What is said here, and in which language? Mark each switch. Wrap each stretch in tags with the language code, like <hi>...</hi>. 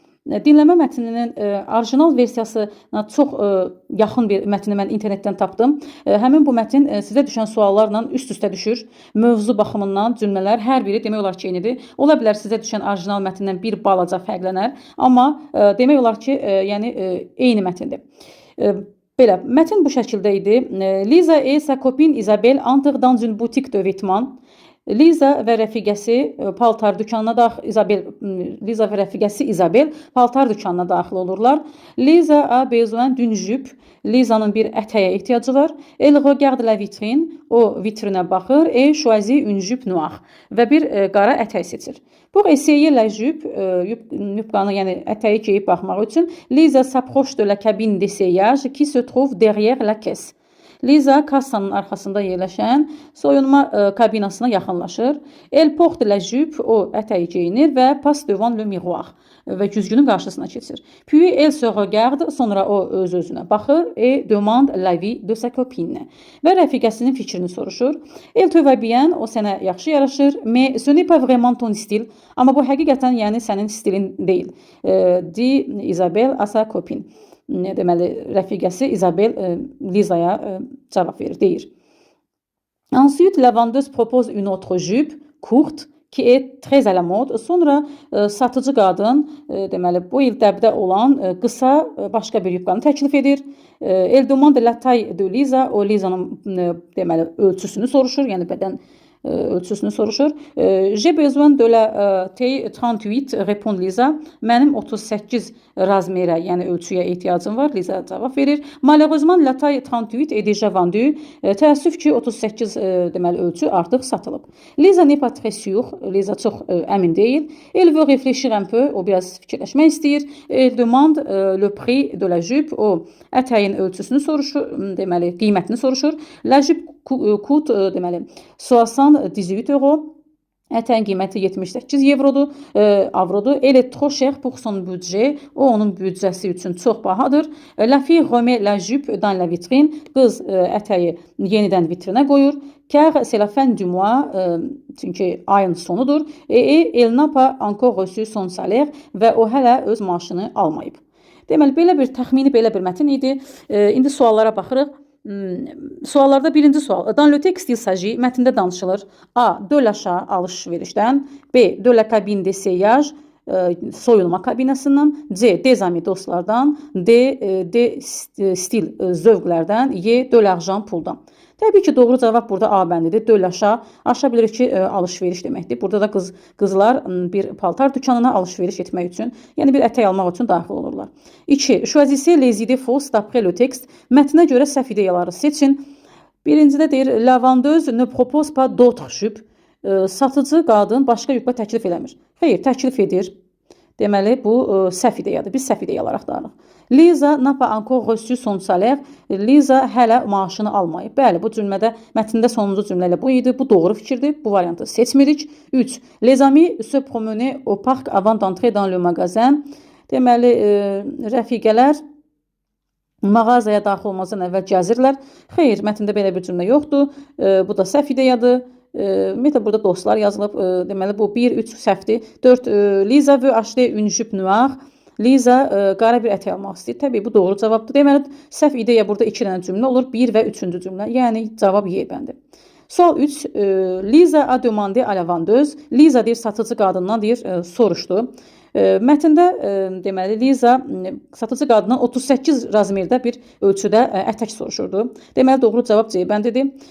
<az>Dinləmə mətninin orijinal versiyasına çox yaxın bir mətni mən internetdən tapdım. Həmin bu mətn sizə düşən suallarla üst-üstə düşür. Mövzu baxımından cümlələr hər biri demək olar ki, eynidir. Ola bilər sizə düşən orijinal mətndən bir balaca fərqlənər, amma demək olar ki, yəni eyni mətndir. Belə, mətn bu şəkildə idi.</az> <fr>Liza et sa copine Isabelle entrent dans une boutique de vêtements.</fr> <az>Liza və rəfiqəsi paltar dükanına Liza və rəfiqəsi Isabelle paltar dükanına daxil olurlar.</az> <fr>Liza a besoin d'une jupe.</fr> <az>Liza'nın bir ətəyə ehtiyacı var.</az> <fr>Elle regarde la vitrine.</fr> <az>O vitrinə baxır.</az> <fr>Et choisit une jupe noire. Və bir qara ətək seçir. Pour essayer la jupe,</fr> <az>yupqanı, yəni ətəyi geyib baxmaq üçün,</az> <fr>Liza s'approche de la cabine d'essayage qui se trouve derrière la caisse.</fr> <az>Liza kassanın arxasında yerləşən soyunma kabinasına yaxınlaşır.</az> <fr>Elle porte la jupe,</fr> <az>o ətəyi geyinir və</az> <fr>passe devant le miroir</fr> <az>və güzgünün qarşısına keçir.</az> <fr>Puis elle se regarde,</fr> <az>sonra o öz-özünə baxır</az> <fr>et demande l'avis de sa copine.</fr> <az>Və rəfiqəsinin fikrini soruşur.</az> <fr>Elle te va bien,</fr> <az>o sənə yaxşı yaraşır,</az> <fr>mais ce n'est pas vraiment ton style.</fr> <az>Amma bu həqiqətən yəni sənin stilin deyil.</az> <fr>Dit Isabelle à sa copine.</fr> <az>Deməli, rəfiqəsi Isabelle Liza'ya cavab verir, deyir.</az> <fr>Ensuite, la vendeuse propose une autre jupe courte qui est très à la mode.</fr> <az>Sonra satıcı qadın, deməli, bu il dəbdə olan qısa başqa bir yubqanı təklif edir.</az> <fr>Elle demande la taille de Liza.</fr> <az>O Liza'nın deməli ölçüsünü soruşur, yəni bədən ölçüsünü soruşur.</az> <fr>J'ai besoin de la taille 38, répond Liza.</fr> <az>Mənim 38 razmerə, yəni ölçüyə ehtiyacım var. Liza cavab verir.</az> <fr>Malheureusement, la taille 38 est déjà vendue.</fr> <az>Təəssüf ki, 38 deməli ölçü artıq satılıb.</az> <fr>Liza n'est pas très sûre.</fr> <az>Liza çox əmin deyil.</az> <fr>Elle veut réfléchir un peu.</fr> <az>O biraz fikirləşmək istəyir.</az> <fr>Elle demande le prix de la jupe.</fr> <az>O ətəyin ölçüsünü soruşur, deməli qiymətini soruşur.</az> <fr>La jupe coûte</fr> <az>deməli</az> <fr>78 euro.</fr> <az>Ətəyin qiyməti 78 avrodur.</az> <fr>Elle est trop cher pour son budget.</fr> <az>O onun büdcəsi üçün çox bahadır.</az> <fr>La fille remet la jupe dans la vitrine.</fr> <az>Qız ətəyi yenidən vitrinə qoyur.</az> <fr>Car c'est la fin du mois.</fr> <az>Çünki ayın sonudur.</az> <fr>Et elle n'a pas encore reçu son salaire</fr> <az>və o hələ öz maaşını almayıb. Deməli, belə bir təxmini belə bir mətn idi. İndi suallara baxırıq. Suallarda birinci sual.</az> <fr>Dans le texte il s'agit,</fr> <az>mətndə danışılır. A.</az> <fr>De l'achat,</fr> <az>alış-verişdən.</az> <fr>B. De la cabine d'essayage,</fr> <az>soyulma kabinasından.</az> <fr>C. Des amis,</fr> <az>dostlardan.</az> <fr>D. Stil,</fr> <az>zövqlərdən.</az> <fr>Y. De l'argent,</fr> <az>puldan. Təbii ki, doğru cavab burada A bəndidir.</az> <fr>De l'achat,</fr> <az>aşağı bilirik ki, alış-veriş deməkdir. Burada da qızlar bir paltar dükanına alış-veriş etmək üçün, yəni bir ətək almaq üçün daxil olurlar. 2.</az> <fr>Choisissez les idées fausses d'après le texte.</fr> <az>Mətnə görə səhv ideyaları seçin. Birincidə deyir,</az> <fr>la vendeuse ne propose pas d'autres jupes.</fr> <az>Satıcı qadın başqa yubka təklif eləmir. Xeyr, təklif edir. Deməli, bu səhv ideyadır. Biz səhv ideyalar axtarırıq.</az> <fr>Liza n'a pas encore reçu son salaire.</fr> <az>Liza hələ maaşını almayıb. Bəli, bu cümlədə, mətndə sonuncu cümlə ilə bu idi. Bu doğru fikirdir. Bu variantı seçmirik. 3.</az> <fr>Les amis se promenaient au parc avant d'entrer dans le magasin.</fr> <az>Deməli, rəfiqələr mağazaya daxil olmazdan əvvəl gəzirlər. Xeyr, mətndə belə bir cümlə yoxdur. Bu da səhv ideyadır. Ümumiyyətlə, burada dostlar yazılıb. Deməli, bu 1, 3 səhvdir. 4.</az> <fr>Liza veut acheter une jupe noire.</fr> <az>Liza qara bir ətək almaq istəyir. Təbii, bu doğru cavabdır. Deməli, səhv ideya burada 2 dənə cümlə olur. 1 və 3-cü cümlə. Yəni, cavab Y bəndi. Sual 3.</az> <fr>Liza a demandé à la vendeuse.</fr> <az>Liza deyir, satıcı qadından deyir, soruşdu. Mətndə deməli, Liza satıcı qadından 38 razmerdə bir ölçüdə ətək soruşurdu. Deməli, doğru cavab C bəndidir.</az>